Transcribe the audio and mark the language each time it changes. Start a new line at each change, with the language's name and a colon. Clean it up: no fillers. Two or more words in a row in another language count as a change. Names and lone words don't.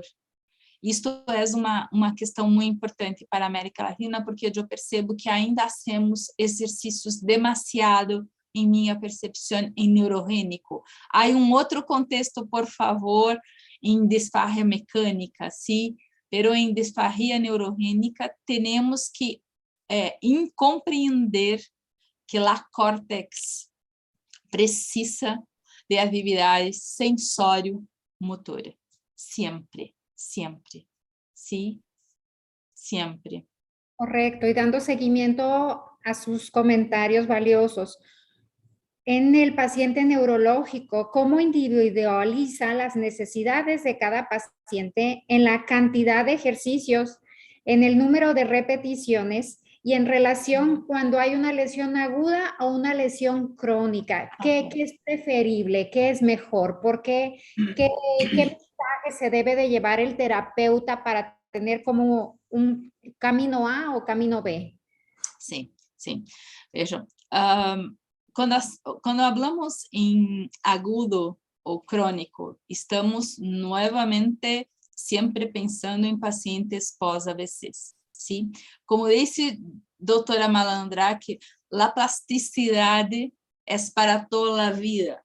Portuguese: Isto é uma questão muito importante para a América Latina, porque eu percebo que ainda hacemos exercícios demasiado, em minha percepção, em neurogênico. Há outro contexto, por favor, em disfagia mecânica, sim?
Spanish: pero en disfagia neurogénica tenemos que compreender que la córtex
Portuguese: precisa de atividades sensório-motora.
Spanish: Siempre, siempre. ¿Sí? Siempre. Correcto, y dando seguimiento a sus comentarios valiosos. En el paciente neurológico, ¿cómo individualiza las necesidades de cada paciente en la cantidad de ejercicios, en el número de repeticiones y en relación cuando hay una lesión aguda o una lesión crónica? ¿Qué es preferible? ¿Qué es mejor? ¿Por qué? ¿Qué mensaje se debe de llevar el terapeuta para tener como un camino A o camino B? Sí, sí.
Portuguese: Veja, quando hablamos em agudo ou crônico, estamos novamente sempre pensando em pacientes pós-AVCs, ¿sí? Como disse doutora Malandraque, a plasticidade é para toda a vida.